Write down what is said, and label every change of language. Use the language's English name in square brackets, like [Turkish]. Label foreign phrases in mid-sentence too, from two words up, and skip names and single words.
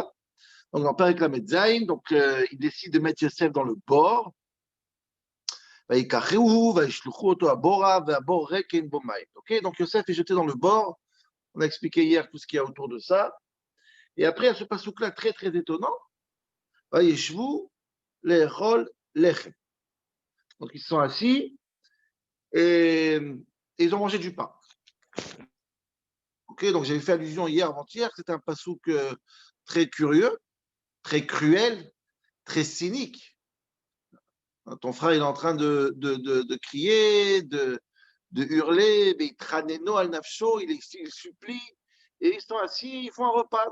[French] Donc, dans [Hebrew] פרק למד זין, [French] il décide de mettre Yosef dans le bord. Ok, donc Yosef est jeté dans le bord. On a expliqué hier tout ce qu'il y a autour de ça. Et après, il y a ce passouk-là très, très étonnant. [Hebrew] וישבו לאכול לחם. [French] Donc, ils sont assis et ils ont mangé du pain. Ok, donc j'avais fait allusion hier, avant-hier, c'était un passouk très curieux, très cruel, très cynique. Ton frère il est en train de crier, de hurler, [Hebrew] על נפשו, [French] il supplie, et ils sont assis, ils font un repas.